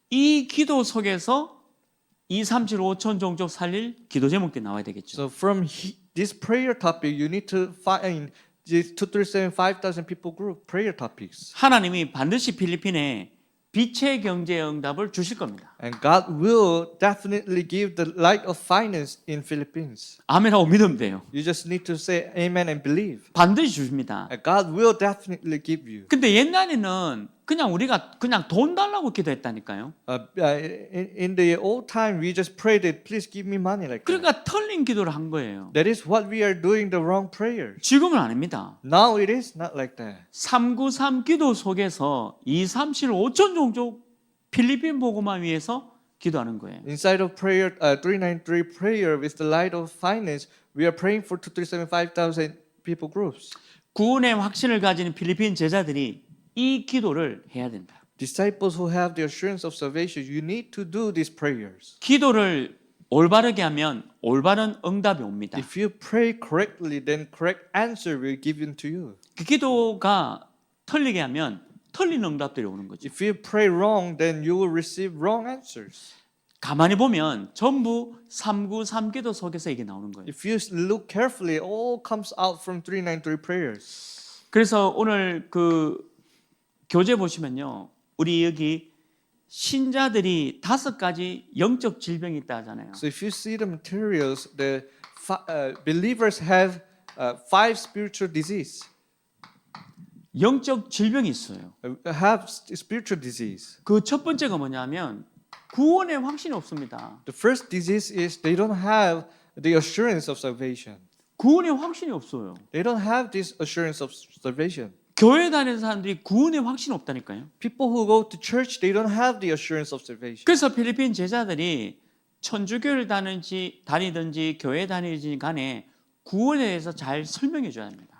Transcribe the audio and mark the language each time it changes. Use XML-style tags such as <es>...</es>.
<ko>이 기도 속에서 2, 3, 7, 5천 종족 살릴 기도 제목들이 나와야 되겠죠.</ko> <en>So from this prayer topic, you need to find these 237 5,000 people group prayer topics.</en> <ko>하나님이 반드시 필리핀에 빛의 경제의 응답을 주실 겁니다.</ko> <en>And God will definitely give the light of finance in Philippines.</en> <ko>아멘하고 믿으면 돼요.</ko> <en>You just need to say amen and believe.</en> <ko>반드시 주십니다.</ko> <en>And God will definitely give you.</en> <ko>근데 옛날에는 그냥 우리가 그냥 돈 달라고 기도했다니까요.</ko> <en>In the old time, we just prayed that please give me money like that.</en> <ko>그러니까 틀린 기도를 한 거예요.</ko> <en>That is what we are doing the wrong prayer.</en> <ko>지금은 아닙니다.</ko> <en>Now it is not like that.</en> <ko>393 기도 속에서 2, 3, 7, 5천 종족 필리핀 복음화 위해서 기도하는 거예요.</ko> <en>Inside of prayer, 393 prayer with the light of finance, we are praying for 237 5,000 people groups.</en> <ko>구원의 확신을 가진 필리핀 제자들이 이 기도를 해야 된다.</ko> <en>Disciples who have the assurance of salvation, you need to do these prayers.</en> <ko>기도를 올바르게 하면 올바른 응답이 옵니다.</ko> <en>If you pray correctly, then correct answer will be given to you.</en> <ko>그 기도가 틀리게 하면 틀린 응답들이 오는 거죠.</ko> <en>If you pray wrong, then you will receive wrong answers.</en> <ko>가만히 보면 전부 393 기도 속에서 이게 나오는 거예요.</ko> <en>If you look carefully, it all comes out from 393 prayers.</en> <ko>그래서 오늘 그 교재 보시면요. 우리 여기 신자들이 5가지 영적 질병이 있다 하잖아요.</ko> <en>So if you see the materials, the believers have 5 spiritual disease.</en> <ko>영적 질병이 있어요.</ko> <en>Have spiritual disease.</en> <ko>그 첫 번째가 뭐냐면 구원의 확신이 없습니다.</ko> <en>The first disease is they don't have the assurance of salvation.</en> <ko>구원의 확신이 없어요.</ko> <en>They don't have this assurance of salvation.</en> <ko>교회 다니는 사람들이 구원의 확신이 없다니까요.</ko> <en>People who go to church, they don't have the assurance of salvation.</en> <ko>그래서 필리핀 제자들이 천주교를 다니든지 교회 다니든지 간에 구원에 대해서 잘 설명해 줘야 합니다.</ko>